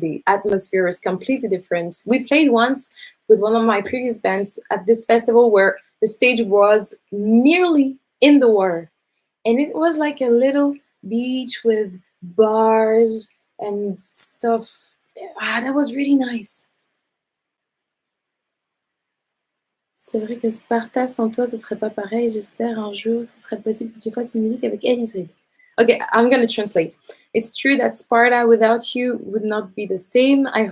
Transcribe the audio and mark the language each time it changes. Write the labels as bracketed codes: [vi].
[en] The atmosphere is completely different. We played once with one of my previous bands at this festival where the stage was nearly in the water, and it was like a little beach with bars and stuff. Ah, that was really nice. [fr] C'est vrai que Sparta sans toi, ce serait pas pareil. J'espère un jour que ce serait possible que tu fasses une musique avec Elise Reed. [en] Okay, I'm gonna translate. It's true that Sparta without you would not be the same.